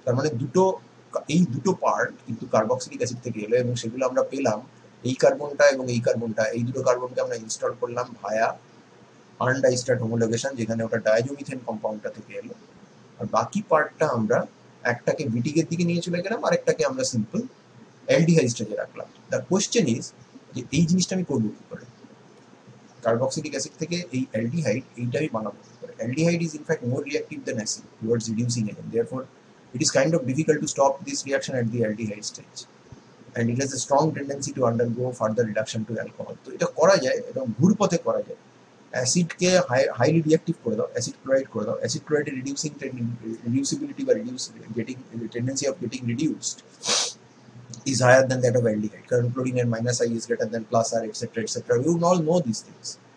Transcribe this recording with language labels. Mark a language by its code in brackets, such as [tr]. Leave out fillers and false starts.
[bn] তার মানে এই দুটো পার্ট কিন্তু কার্বক্সিলিক অ্যাসিড থেকে এলো এবং সেগুলো আমরা পেলাম এই কার্বনটা এবং এই কার্বনটা, এই দুটো কার্বনকে আমরা ইনস্টল করলাম ভায়া আনডাইস্টার্ড হোমোলোগেশন, যেখানে ওটা ডায়াজোমিথেন কম্পাউন্ডটা থেকে এলো, আর বাকি পার্টটা আমরা একটাকে বিটিকের দিকে নিয়ে চলে গেলাম আর একটাকে আমরা সিম্পল অ্যালডিহাইড স্টেজে রাখলাম। [en] the question is [bn] যে এই জিনিসটা আমি করবো কি করে? কার্বক্সিলিক অ্যাসিড থেকে এই অ্যালডিহাইড এইটা আমি বানাবো কি করে? [en] Aldehyde is in fact more reactive than acid towards reducing agent, therefore it is kind of difficult to stop this reaction at the aldehyde stage and it has a strong tendency to undergo further reduction to alcohol. [bn] তো এটা করা যায়, এবং ঘুরপথে করা যায়। অ্যাসিডকে highly reactive করে দাও, acid chloride করে দাও, অ্যাসিড ক্লোরাইডের রিডিউসিবিলিটি বা tendency of getting reduced [en] is higher than that of aldehyde, [bn] কারণ ক্লোরিন এর minus I is greater than plus আর etcetera etcetera, [en] You all know this things.